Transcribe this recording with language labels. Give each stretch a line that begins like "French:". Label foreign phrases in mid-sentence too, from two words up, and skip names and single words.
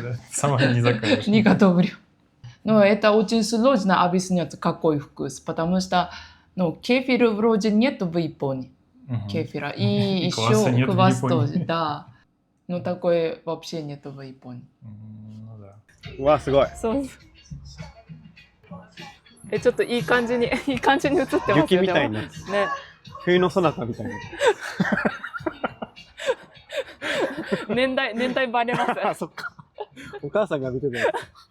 Russian: Да. Сама не закажешь. Не готовлю. Но это очень сложно объяснять, какой вкус, потому что кефира вроде нет в Японии. Кефира. И еще квас тоже, да. Но такое вообще нет в Японии. Ну да.
Japanese: うわ、すごい。そう。ちょっといい感じに映ってますよ。雪みたいな。ね。冬のそなたみたいな。年代バレます。そっか。お母さんが見てたやつ。